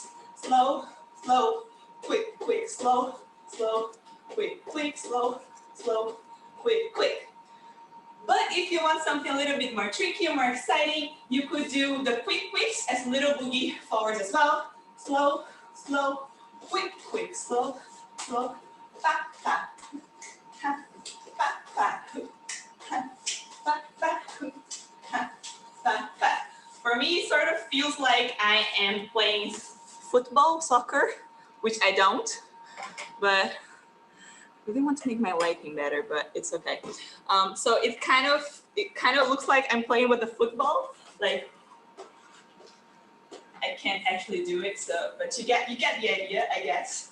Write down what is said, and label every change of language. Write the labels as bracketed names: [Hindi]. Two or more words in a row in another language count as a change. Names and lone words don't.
[English] Slow, slow, quick, slow, slow, quick, slow, slow, quick. But if you want something a little bit more tricky or more exciting, you could do the quicks as little boogie forwards as well. Slow, slow, quick, slow, slow, fa, fa, ha, fa, fa, ha, fa, fa, ha, fa, fa. For me, it sort of feels like I am playing football, soccer, which I don't, but I really want to make my lighting better, but it's okay. So it kind of looks like I'm playing with a football. Like I can't actually do it, so but you get the idea, I guess.